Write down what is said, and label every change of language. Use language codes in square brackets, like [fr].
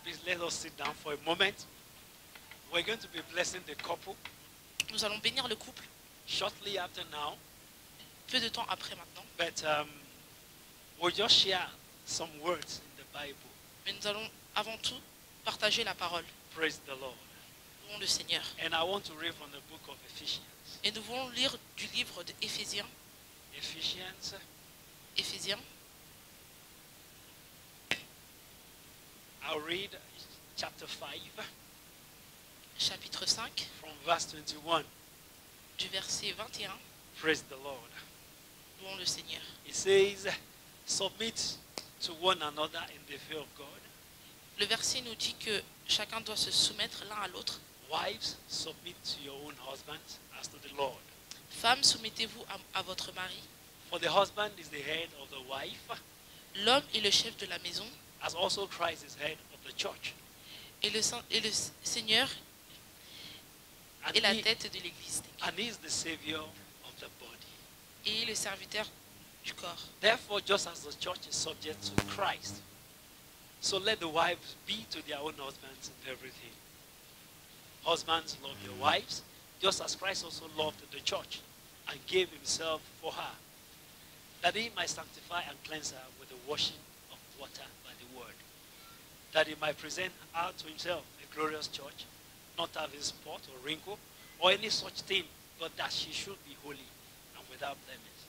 [en] Please let us sit down for a moment. We're going to be blessing the couple [fr] Nous allons bénir le couple [en] shortly after now. [fr] peu de temps après maintenant. [en] But we'll just share some words in the Bible. [fr] Mais nous allons avant tout partager la parole. [en] Praise the Lord. [fr] Louons le Seigneur. [en] And I want to read from the book of Ephesians. [fr] Et nous voulons lire du livre d'Éphésiens. [en] Ephesians [fr] Éphésiens, [en] I'll read chapter 5 [fr] chapitre 5, [en] from verse 21. [fr] du verset 21. [en] Praise the Lord. [fr] Louons le Seigneur. [en] It says, submit to one another in the fear of God. [fr] Le verset nous dit que chacun doit se soumettre l'un à l'autre. [en] Wives, submit to your own husbands as to the Lord. [fr] Femmes, soumettez-vous à votre mari. [en] For the husband is the head of the wife, [fr] L'homme est le chef de la maison [en] as also Christ is head of the church. [fr] et le Seigneur [en] And [fr] est la [en] he, [fr] tête de l'Église. [en] and he is the savior of the body. [fr] Et le serviteur du corps. [en] Therefore, just as the church is subject to Christ, so let the wives be to their own husbands in everything. Husbands, love your wives, just as Christ also loved the church and gave himself for her, that he might sanctify and cleanse her with the washing of water by the word, that he might present her to himself a glorious church, not having spot or wrinkle or any such thing, but that she should be holy and without blemish.